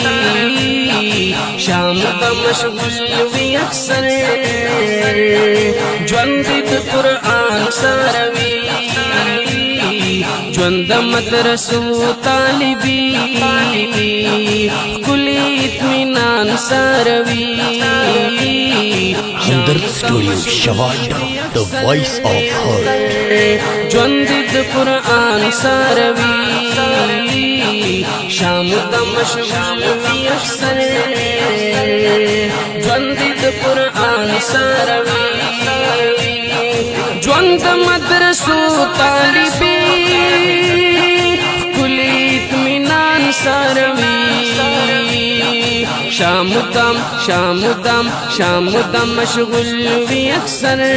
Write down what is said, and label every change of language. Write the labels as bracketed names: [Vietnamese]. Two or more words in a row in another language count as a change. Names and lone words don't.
[Pashto] شام د مشغول وي اکثر ژوند د قرآن ساروي ژوند د مدرسو طالبي کلی اطمینان ساروي [English] Hamdard Studio Shavanda, the voice of heart. [Pashto] ژوند د قرآن ساروي شام د مشغول وي اکثر ژوند د قرآن ساروي ژوند د مدرسو طالبي کلی اطمینان ساروي شام دم مشغول وي اکثر